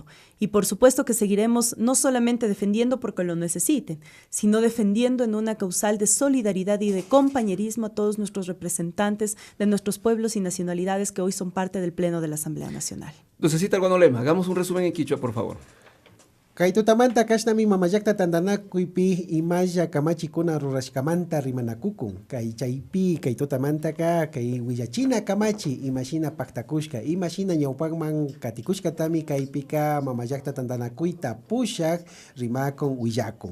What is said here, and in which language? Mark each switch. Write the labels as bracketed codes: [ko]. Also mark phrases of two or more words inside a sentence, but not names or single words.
[es] Y por supuesto que seguiremos no solamente defendiendo porque lo necesiten, sino defendiendo en una causal de solidaridad y de compañerismo a todos nuestros representantes de nuestros pueblos y nacionalidades que hoy son parte del Pleno de la Asamblea Nacional. Lucecita Guanolema, hagamos un resumen en quichua, por favor. [qu] Kay tutamanta kashnami mamayakta tandanakuypi imaya kamachikuna rurashkamanta rimanakukun. Kay chaypi kay tutamantaka kay willachina kamachi imashina paktakushka. Imashina ñawpakman katikushkatami kaypika mamayakta tandanakuyta pushak rimakun willakun.